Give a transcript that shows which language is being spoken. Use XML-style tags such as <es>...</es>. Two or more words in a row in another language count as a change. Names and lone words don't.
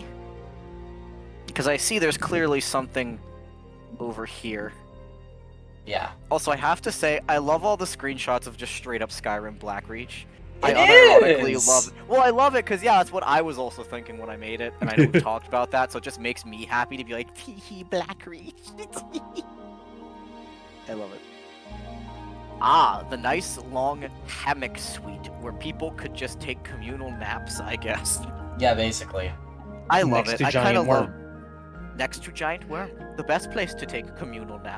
<en>Because I see there's clearly something over here. Yeah, Also, I have to say, I love all the screenshots of just straight up Skyrim Blackreach. I It unironically is! love it. Well, I love it because, yeah, that's what I was also thinking when I made it, and I know we talked about that, so it just makes me happy to be like, tee hee, Blackreach. I love it. Ah, the nice long hammock suite where people could just take communal naps, I guess. yeah, basically. I love Next it. to I kind Giant of love Worm. next to Giant Worm, the best place to take a communal nap.</en>